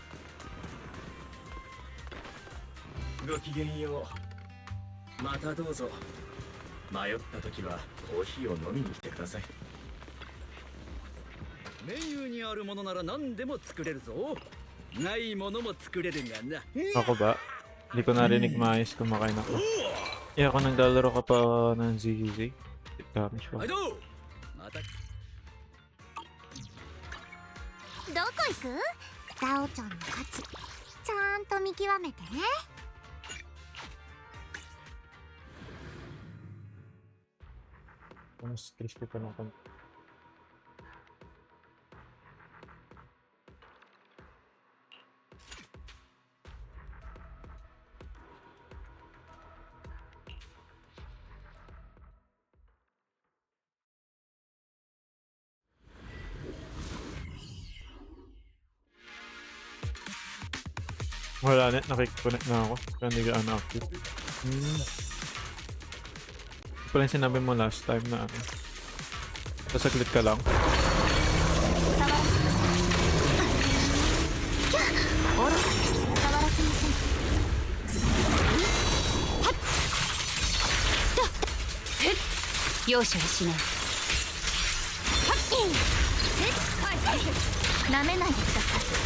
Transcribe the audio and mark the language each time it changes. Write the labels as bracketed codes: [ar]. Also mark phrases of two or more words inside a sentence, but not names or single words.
[ja] ごきげんよう。またどうぞ。迷った時はコーヒーを飲みに来てください。メニューにあるものなら何でも作れるぞ。ないものも作れるがな。 [tl] Ako ba? Hindi ko narinig maayos kumakain ako. Eh, ako naglalaro ka pa ng ZZZ? Damage pa. [ja] はいどう。また。どこ行く？ザオちゃんの価値ちゃんと見極めてね。 [tl] Mas crispy pa ng konti. Wala na, nakikiconnect na ako. Kaya hindi ka active. Pala yung sinabi mo last time na ano. Sasaglit ka lang. [ja] 容赦はしない。なめないでください。